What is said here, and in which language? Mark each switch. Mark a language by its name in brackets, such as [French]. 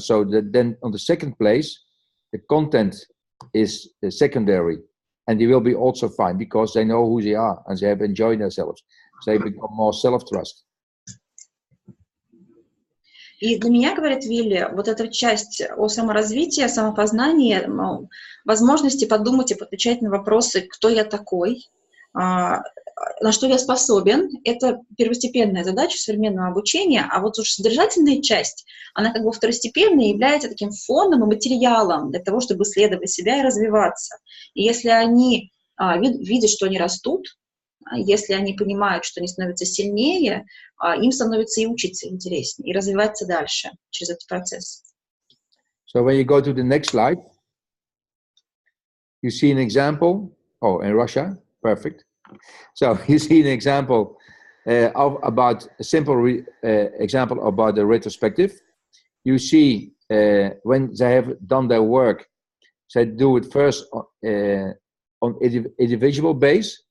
[English] So that then on the second place, the content is secondary, and they will be also fine because they know who they are and they have enjoyed themselves. So they become more self-trust. [Russian] И для меня, говорит Вилли, вот эта часть о саморазвитии, о самопознании, возможности подумать и отвечать на вопросы, кто я такой, на что я способен, это первостепенная задача современного обучения, а вот уж содержательная часть, она как бы второстепенная и является таким фоном и материалом для того, чтобы исследовать себя и развиваться. И если они видят, что они растут, если они понимают, что они становятся сильнее, им становится и учиться интереснее, и развиваться дальше через этот процесс. [English] So when you go to the next slide, you see an example. Oh, in Russia, perfect. So you see an example about a simple example about the retrospective. You see when they have done their work, they do it first on individual base.